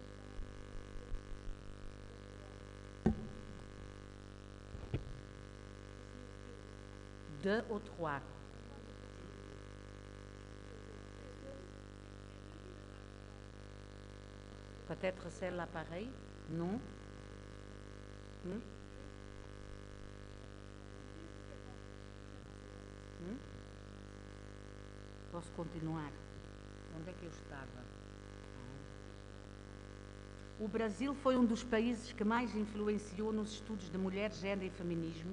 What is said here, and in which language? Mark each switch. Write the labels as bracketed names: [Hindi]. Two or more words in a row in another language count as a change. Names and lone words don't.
[French] Deux ou 3? Peut-être celle-là pareil? Non? [Portuguese] Posso continuar? Onde é que eu estava? O Brasil foi um dos países que mais influenciou nos estudos de mulher, género e feminismo.